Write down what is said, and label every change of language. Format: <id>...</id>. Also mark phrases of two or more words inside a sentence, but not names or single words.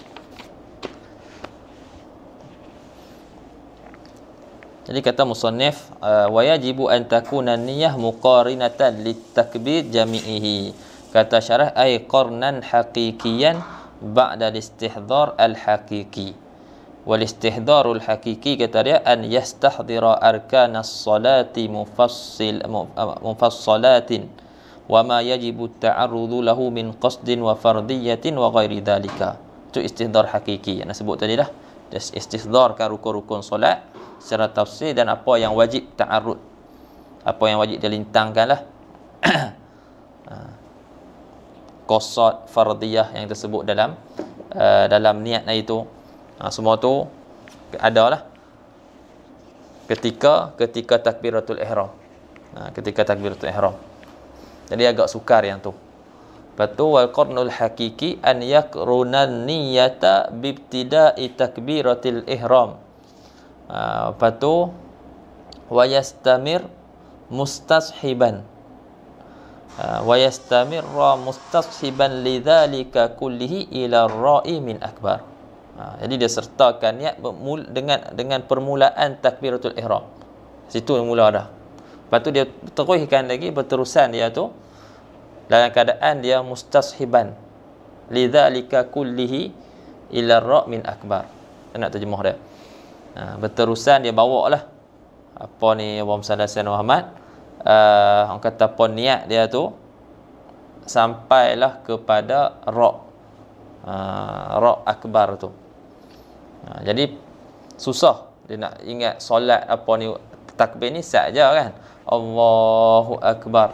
<ms>Jadi kata</ms> <ar>musannif, ويجب أن تكون نية مقارنة لتكبير جميعه.</ar> <ms>Kata syarah,</ms> <ar>أي قرنا حقيقيا بعد استحضار الحقيقي. والاستحضار الحقيقي,</ar> <ms>kata dia,</ms> <ar>أن يستحضر أركان الصلاة مفصلة وما يجب التعرض له من قصد وفرضية وغير ذلك.</ar> <ms>Itu</ms> <ar>استحضار حقيقي</ar> <ms>yang nak sebut tadi dah. Istihdarkan rukun-rukun solat secara tafsir dan apa yang wajib ta'arrud, apa yang wajib dilintangkan lah. Qasad, fardiyah yang tersebut dalam niat itu. Semua tu ada lah ketika takbiratul ihram. Ketika takbiratul ihram. Jadi agak sukar yang tu. Lepas tu</ms> <ar>والقرن الحقيقي أن يقرن النية بابتداء تكبيرة الإحرام.</ar> <ms>Lepas tu</ms> <ar>ويستمر مستصحبا. ويستمر مستصحبا لذلك كله إلى الراء من أكبر.</ar> <ms>Jadi dia sertakan niat dengan permulaan takbiratul ihram. Situ mula dah. Lepas tu dia teruskan lagi berterusan dia tu dalam keadaan dia</ms> <ar>مستصحبا لذلك كله إلى الراء من أكبر.</ar> <ms>Saya nak terjemah dia. Berterusan dia bawa lah</ms> <ar>اللهم صل على محمد,</ar> <ms>orang kata niat dia tu sampailah kepada ra'.</ms> <ar>راء أكبر</ar> <ms>tu. Jadi susah dia nak ingat solat apa ni, takbir ni saja kan,</ms> <ar>الله أكبر.</ar>